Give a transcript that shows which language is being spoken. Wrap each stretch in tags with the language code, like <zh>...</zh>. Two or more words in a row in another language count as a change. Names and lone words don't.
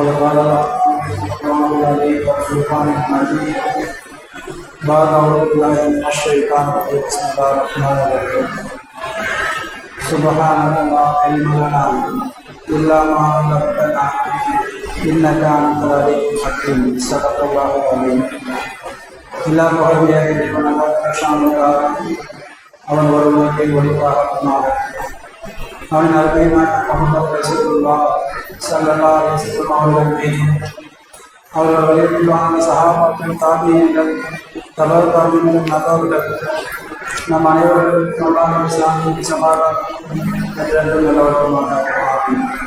<ar>بعد القرآن العظيم والفرقان المجيد بعد أعوذ بالله من الشيطان الرجيم بسم الله الرحمن الرحيم سبحانك لا علم لنا إلا ما علمتنا إنك أنت العليم الحكيم صدق الله العظيم</ar> <ta>எல்லா புகழையும் அவன் ஒருவனுக்கு ஒளிவாக அவன் அருமையான முஹம்மது</ta> <ar>رسول الله صلى الله عليه وسلم</ar> <ta>அவர்கள் மீதும் அவர்கள் வழிபடுவான சஹாபாக்கள் தாபியீன்கள் தபர் தாபியீன்கள் நல்லவர்கள் நம் அனைவருக்கும் அல்லாஹ் இஸ்லாமின் சமாதானம் என்றென்றும் நிலவரமாக ஆமீன்.</ta>